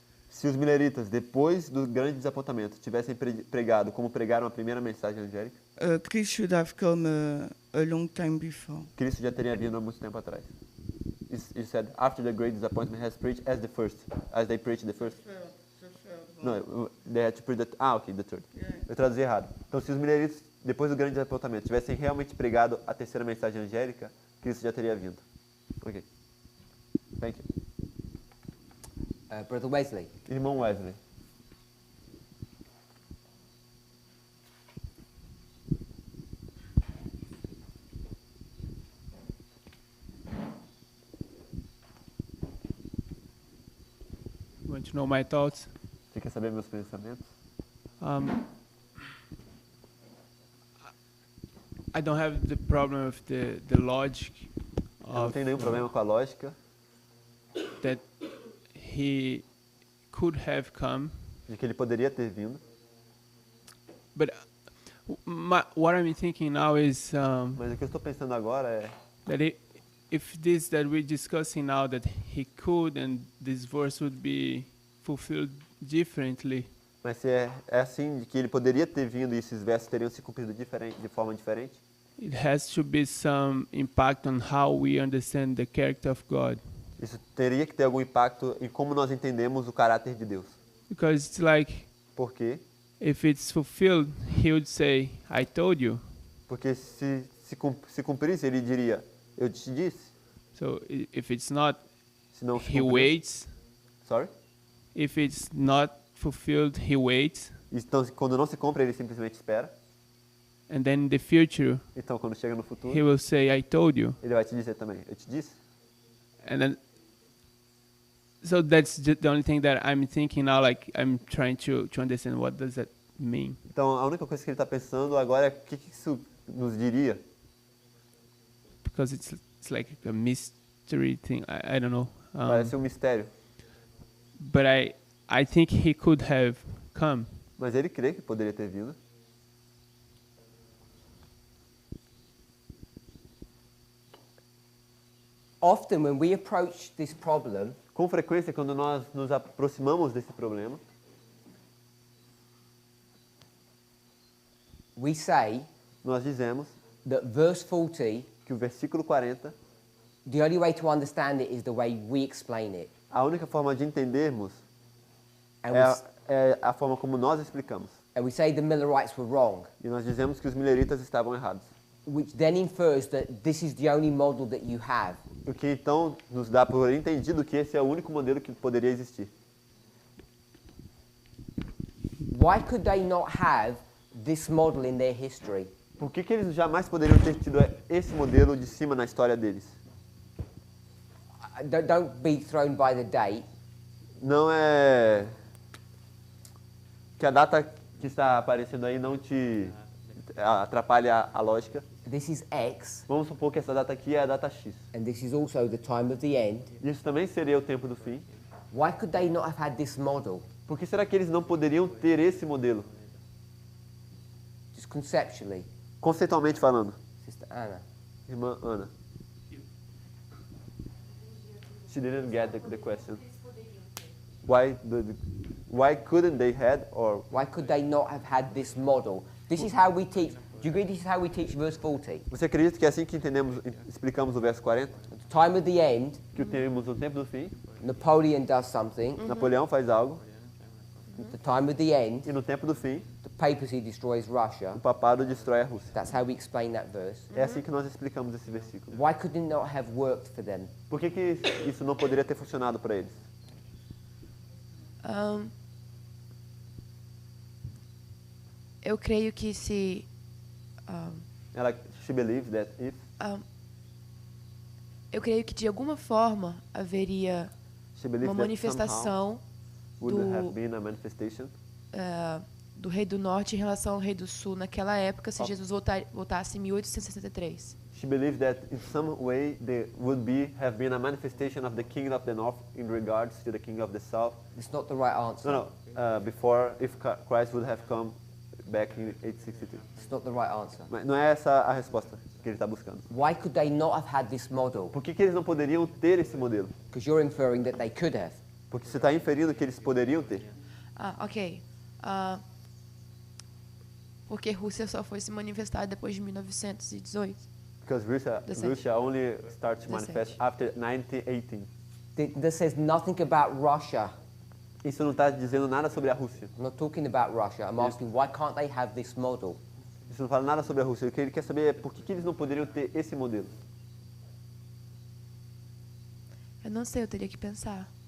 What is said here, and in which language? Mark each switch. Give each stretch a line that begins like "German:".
Portuguese: se os mileritas, depois do grande desapontamento, tivessem pregado como pregaram a primeira mensagem angélica,
English: Christ should have come a long time before.
Portuguese: Cristo já teria vindo há muito tempo atrás.
English: He said, after the great disappointment has preached as they preached the first. No, they had to preach the third.
Portuguese: Eu traduzi errado. Então, se os mileritas, depois do grande desapontamento, tivessem realmente pregado a terceira mensagem angélica, Cristo já teria vindo.
English: Ok. Thank you. Brother Wesley,
Portuguese: Irmão Wesley.
English: Want to know my thoughts?
Portuguese: Você quer saber meus pensamentos?
English: I don't have the problem with the logic
Portuguese: Eu não
English: of
Portuguese: tenho nenhum problema com a lógica
English: that he could have come,
Portuguese: de que ele poderia ter vindo,
English: but what I'm thinking now is
Portuguese: mas o que eu estou pensando agora é
English: that if this that we're discussing now that he could and this verse would be fulfilled differently.
Portuguese: Mas se é assim, de que ele poderia ter vindo e esses versos teriam se cumprido de forma diferente,
English: It has to be some impact on how we understand the character of God.
Portuguese: isso teria que ter algum impacto em como nós entendemos o caráter de Deus.
English: Because it's like,
Portuguese: Por quê?
English: if it's fulfilled, he would say, I told you.
Portuguese: Porque se cumprisse, ele diria, eu te disse.
English: So if it's not,
Portuguese: Se não se
English: he
Portuguese: cumprir-
English: waits. Sorry? If it's not fulfilled, he waits.
Portuguese: Então, quando não se cumpre, ele simplesmente espera.
English: And then in the future,
Portuguese: Então, quando chega no futuro,
English: he will say, I told you.
Portuguese: ele vai te dizer também, eu te disse.
English: And then, so that's the only thing that I'm thinking now, like I'm trying to understand what does that mean.
Portuguese: Então, a única coisa que ele está pensando agora é o que isso nos diria.
English: Because it's like a mystery thing, I don't know.
Portuguese: Parece um mistério.
English: But I think he could have come.
Portuguese: Mas ele crê que poderia ter vindo.
English: Often when we approach this problem,
Portuguese: Com frequência, quando nós nos aproximamos desse problema,
English: we say
Portuguese: nós dizemos
English: that verse 40,
Portuguese: que o versículo 40,
English: the only way to understand it is the way we explain it.
Portuguese: a única forma de entendermos
English: And,
Portuguese: é a forma como nós explicamos.
English: and we say the Millerites were wrong,
Portuguese: E nós dizemos que os mileritas estavam errados.
English: which then infers that this is the only model that you have.
Portuguese: O que então nos dá por entendido que esse é o único modelo que poderia existir.
English: Why could they not have this model in their history?
Portuguese: Por que eles jamais poderiam ter tido esse modelo de cima na história deles?
English: Don't be thrown by the date.
Portuguese: Não é que a data que está aparecendo aí não te atrapalhe a lógica.
English: This is X,
Portuguese: Vamos supor que essa data aqui é a data X.
English: and this is also the time of the end.
Portuguese: Isso também seria o tempo do fim.
English: Why could they not have had this model?
Portuguese: Por que será que eles não poderiam ter esse modelo?
English: Just conceptually,
Portuguese: Conceitualmente falando.
English: Sister Anna.
Portuguese: Irmã Ana.
English: She didn't get the question. Why couldn't they had or Why could they not have had this model? This is how we teach. Do you agree this is how we teach verse 40?
Portuguese: você acredita que é assim que entendemos, explicamos o verso 40?
English: At the time of the end,
Portuguese: Que temos o tempo do fim,
English: Napoleon does something.
Portuguese: Napoleão faz algo,
English: At the time of the end,
Portuguese: e no tempo do fim,
English: the papacy destroys Russia.
Portuguese: o papado destrói a Rússia.
English: That's how we explain that verse.
Portuguese: É assim que nós explicamos esse versículo.
English: Why could it not have worked for them?
Portuguese: Por que isso não poderia ter funcionado para eles? Eu creio que se
English: She believes that if
Portuguese: eu creio que de alguma forma haveria
English: she believes
Portuguese: uma
English: that
Portuguese: manifestação
English: somehow would have been a manifestation
Portuguese: do rei do norte em relação ao rei do sul naquela época se Jesus voltasse em 1863.
English: She believes that in some way there would have been a manifestation of the king of the north in regards to the king of the south. It's not the right answer. Before if Christ would have come back in 862. It's not the right answer.
Portuguese: Mas não é essa a resposta que ele está buscando.
English: Why could they not have had this model?
Portuguese: Por que eles não poderiam ter esse modelo?
English: Because you're inferring that they could have.
Portuguese: Porque você está inferindo que eles poderiam ter.
English: Ok.
Portuguese: Porque Rússia só foi se manifestar depois de 1918.
English: Because Russia only starts to manifest after 1918. That says nothing about Russia.
Portuguese: Isso não está dizendo nada sobre a Rússia.
English: I'm not talking about Russia. I'm asking why can't they have this model?
Portuguese: Isso não fala nada sobre a Rússia. O que ele quer saber é por que eles não poderiam ter esse modelo. Eu não sei, eu teria que pensar.